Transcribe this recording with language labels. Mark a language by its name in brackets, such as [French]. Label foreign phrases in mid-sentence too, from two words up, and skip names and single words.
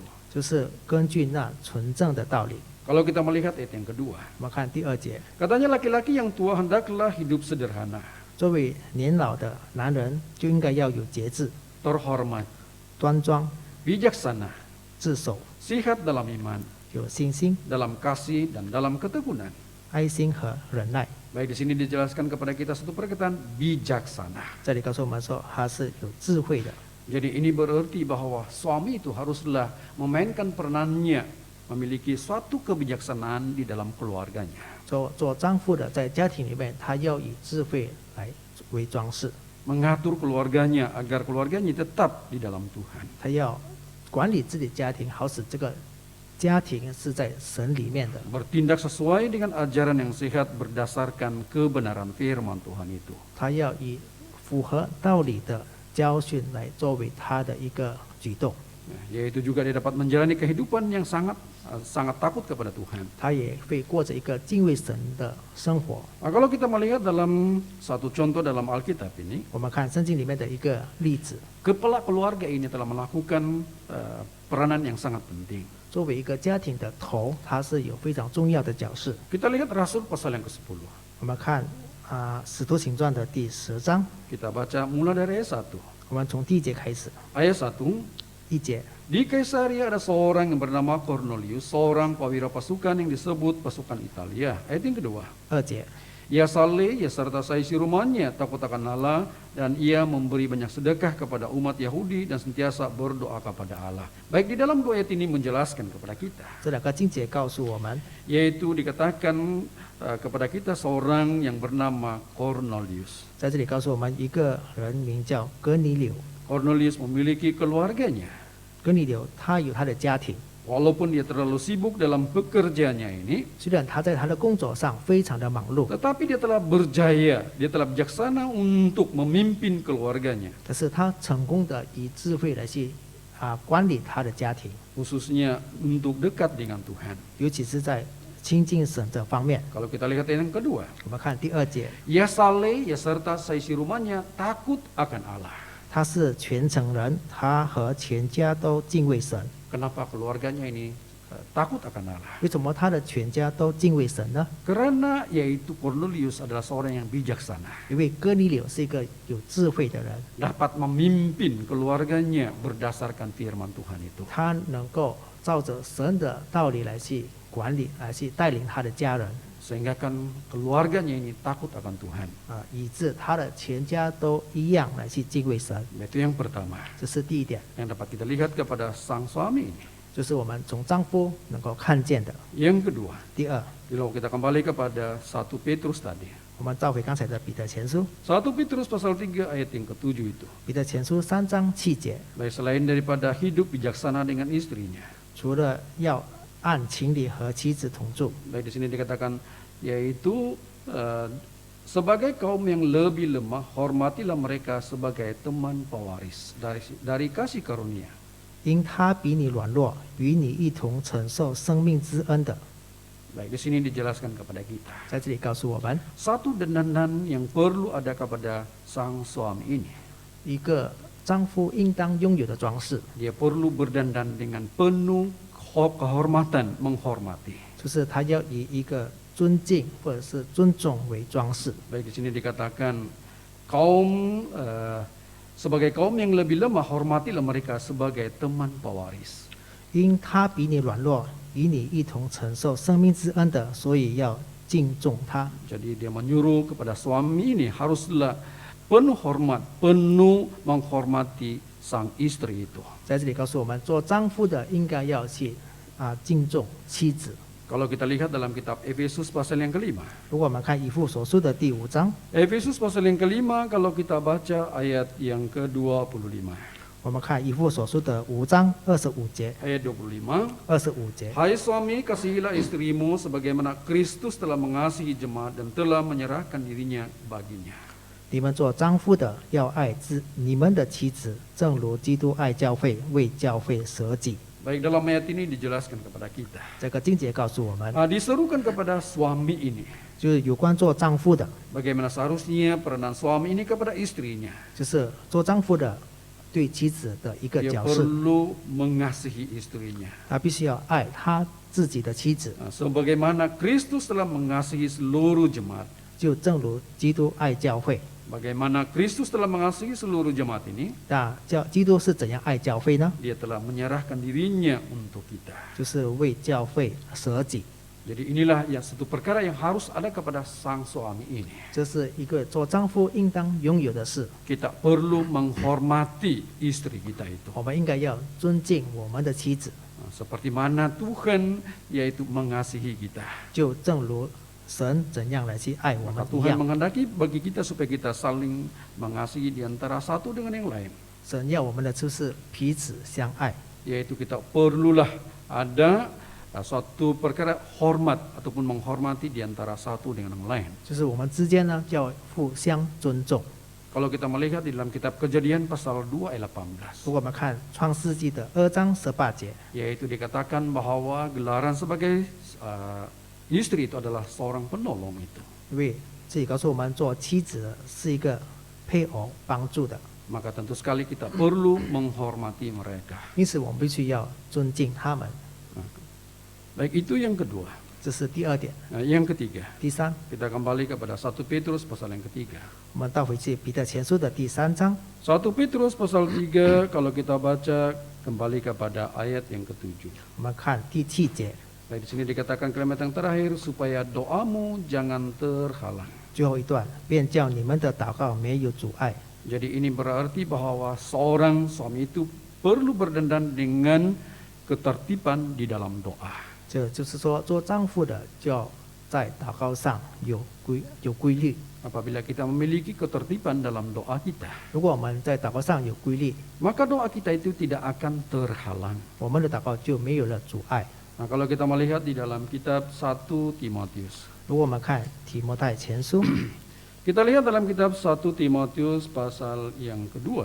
[Chinese] 就是根据那纯正的道理。 [Malay] Kalau kita melihat ayat yang kedua, [Chinese] 我们看第2节， [Malay] katanya laki-laki yang tua hendaklah hidup sederhana, [Chinese] 作为年老的男人就应该要有节制、 [Malay] terhormat, [Chinese] 端庄、 [Malay] bijaksana, [Chinese] 自守、 [Malay] sihat dalam iman, [Chinese] 有信心、 [Malay] dalam kasih dan dalam ketekunan. [Chinese] 爱心和忍耐。 [Malay] Baik, di sini dijelaskan kepada kita satu perkataan bijaksana. [Chinese] 这里告诉我们说，他是有智慧的。 [Malay] Jadi ini berarti bahwa suami itu haruslah memainkan peranannya, memiliki suatu kebijaksanaan di dalam keluarganya. [Chinese] 做丈夫的，在家庭里面，他要以智慧来为装饰， [Malay] Mengatur keluarganya agar keluarganya tetap di dalam Tuhan. [Chinese] 他要管理自己家庭，好使这个家庭是在神里面的。 [Malay] Bertindak sesuai dengan ajaran yang sehat berdasarkan kebenaran firman Tuhan itu. [Chinese] 他要以符合道理的教训来作为他的一个举动， [Malay] Yaitu juga dia dapat menjalani kehidupan yang sangat takut kepada Tuhan. [Chinese] 他也会过着一个敬畏神的生活。 [Malay] Nah, kalau kita melihat dalam satu contoh dalam Alkitab ini, [Chinese] 我们看圣经里面的一个例子， [Malay] kepala keluarga ini telah melakukan peranan yang sangat penting. [Chinese] 作为一个家庭的头，他是有非常重要的角色。 [Malay] Kita lihat Rasul pasal yang ke-10. [Chinese] 我们看使徒行传的第10章， [Malay] Kita baca mulai dari ayat 1. [Chinese] 我们从第1节开始。 [Malay] Ayat 1, [Chinese] 1节， [Malay] di Kaisaria ada seorang yang bernama Cornelius, seorang perwira pasukan yang disebut pasukan Italia. Ayat yang kedua, [Chinese] 2节， [Malay] ia saleh, ia serta saisi rumahnya takut akan Allah, dan ia memberi banyak sedekah kepada umat Yahudi dan sentiasa berdoa kepada Allah. Baik, di dalam dua ayat ini menjelaskan kepada kita, [Chinese] 这2个经节告诉我们， [Malay] yaitu dikatakan kepada kita seorang yang bernama Cornelius. [Chinese] 在这里告诉我们一个人名叫哥尼流， [Malay] Cornelius memiliki keluarganya. [Chinese] 哥尼流他有他的家庭， [Malay] Walaupun dia terlalu sibuk dalam pekerjaannya ini, [Chinese] 虽然他在他的工作上非常的忙碌， [Malay] tetapi dia telah berjaya, dia telah bijaksana untuk memimpin keluarganya, [Chinese] 但是他成功的以智慧来去管理他的家庭， [Malay] khususnya untuk dekat dengan Tuhan. [Chinese] 尤其是在亲近神这方面。 [Malay] Kalau kita lihat yang kedua, [Chinese] 我们看第2节， [Malay] ia saleh, ia serta saisi rumahnya takut akan Allah. [Chinese] 他是全城人，他和全家都敬畏神。 [Malay] Kenapa keluarganya ini takut akan Allah? [Chinese] 为什么他的全家都敬畏神呢？ [Malay] Karena yaitu Cornelius adalah seorang yang bijaksana, [Chinese] 因为哥尼流是一个有智慧的人， [Malay] dapat memimpin keluarganya berdasarkan firman Tuhan itu. [Chinese] 他能够照着神的道理来去管理，来去带领他的家人， [Malay] Sehingga kan keluarganya ini takut akan Tuhan. [Chinese] 以致他的全家都一样来去敬畏神。 [Malay] Itu yang pertama [Chinese] 这是第一点， [Malay] yang dapat kita lihat kepada sang suami ini. [Chinese] 就是我们从丈夫能够看见的。 [Malay] Yang kedua, [Chinese] 第二， [Malay] kalau kita kembali kepada 1 Petrus tadi. [Chinese] 我们照回刚才的彼得前书， [Malay] 1 Petrus pasal 3 ayat yang ke-7 itu. [Chinese] 彼得前书3章7节， [Malay] Baik, selain daripada hidup bijaksana dengan istrinya. [Chinese] 除了要按情理和妻子同住， [Malay] Baik, di sini dikatakan yaitu sebagai kaum yang lebih lemah, hormatilah mereka sebagai teman pewaris dari kasih karunia. [Chinese] 因他比你软弱，与你一同承受生命之恩的。 [Malay] Baik, di sini dijelaskan kepada kita [Chinese] 在这里告诉我们， [Malay] satu dandanan yang perlu ada kepada sang suami ini. [Chinese] 一个丈夫应当拥有的装饰， [Malay] Dia perlu berdandan dengan penuh kehormatan, menghormati. [Chinese] 就是他要以一个尊敬或者是尊重为装饰。 [Malay] Baik, di sini dikatakan sebagai kaum yang lebih lemah, hormatilah mereka sebagai teman pewaris. [Chinese] 因他比你软弱，与你一同承受生命之恩的，所以要敬重他。 [Malay] Jadi dia menyuruh kepada suami ini haruslah penuh hormat, penuh menghormati sang istri itu. [Chinese] 在这里告诉我们，做丈夫的应该要去敬重妻子。 [Malay] Kalau kita lihat dalam kitab Efesus pasal yang kelima. [Chinese] 如果我们看以父所书的第5章， [Malay] Efesus pasal yang kelima kalau kita baca ayat yang ke-25. [Chinese] 我们看以弗所书的5章25节、 [Malay] ayat 25. [Chinese] 25节。 [Malay] Hai suami, kasihilah istrimu sebagaimana Kristus telah mengasihi jemaat dan telah menyerahkan dirinya baginya. [Chinese] 你们做丈夫的要爱你们的妻子，正如基督爱教会，为教会舍己。 [Malay] Baik, dalam ayat ini dijelaskan kepada kita. [Chinese] 这个经节告诉我们， [Malay] Diserukan kepada suami ini. [Chinese] 就是有关做丈夫的， [Malay] Bagaimana seharusnya peranan suami ini kepada istrinya. [Chinese] 就是做丈夫的对妻子的一个 [Malay] Dia [Chinese] 角色， [Malay] perlu mengasihi istrinya. [Chinese] 他必须要爱他自己的妻子， [Malay] Sebagaimana Kristus telah mengasihi seluruh jemaat. [Chinese] 就正如基督爱教会。 [Malay] Bagaimana Kristus telah mengasihi seluruh jemaat ini, [Chinese] 那基督是怎样爱教会呢？ [Malay] dia telah menyerahkan dirinya untuk kita. [Chinese] 就是为教会舍己。 [Malay] Jadi inilah yang satu perkara yang harus ada kepada sang suami ini. [Chinese] 这是一个做丈夫应当拥有的事。 [Malay] Kita perlu menghormati istri kita itu. [Chinese] 我们应该要尊敬我们的妻子， [Malay] Seperti mana Tuhan yaitu mengasihi kita. [Chinese] 就正如神怎样来去爱我 [Malay] Maka [Chinese] 们一 [Malay] Tuhan [Chinese] 样。 [Malay] menghendaki bagi kita supaya kita saling mengasihi di antara satu dengan yang lain. [Chinese] 神要我们的就是彼此相爱， [Malay] Yaitu kita perlulah ada suatu perkara hormat ataupun menghormati di antara satu dengan yang lain. [Chinese] 就是我们之间呢要互相尊重。 [Malay] Kalau kita melihat di dalam kitab Kejadian pasal 2 ayat 18, [Chinese] 如果我们看创世纪的2章18节， [Malay] yaitu dikatakan bahwa gelaran sebagai istri itu adalah seorang penolong itu. [Chinese] 因为这里告诉我们做妻子的是一个配偶帮助的， [Malay] Maka tentu sekali kita perlu menghormati mereka. [Chinese] 因此我们必须要尊敬他们。 [Malay] Baik, itu yang kedua. [Chinese] 这是第二点。 [Malay] Yang ketiga, [Chinese] 第三， [Malay] kita kembali kepada 1 Petrus pasal yang ketiga. [Chinese] 我们倒回去彼得前书的第3章， [Malay] 1 Petrus pasal 3, kalau kita baca kembali kepada ayat yang ketujuh. [Chinese] 我们看第7节， [Malay] Baik, di sini dikatakan kalimat yang terakhir, supaya doamu jangan terhalang. [Chinese] 最后一段，便叫你们的祷告没有阻碍。 [Malay] Jadi ini berarti bahwa seorang suami itu perlu berdandan dengan ketertiban di dalam doa. [Chinese] 这就是说，做丈夫的就要在祷告上有规律。 [Malay] Apabila kita memiliki ketertiban dalam doa kita, [Chinese] 如果我们在祷告上有规律， [Malay] maka doa kita itu tidak akan terhalang. [Chinese] 我们的祷告就没有了阻碍。 [Malay] Nah, kalau kita melihat di dalam kitab 1 Timotius, [Chinese] 如果我们看提摩太前书， [Malay] kita lihat dalam kitab 1 Timotius pasal yang kedua,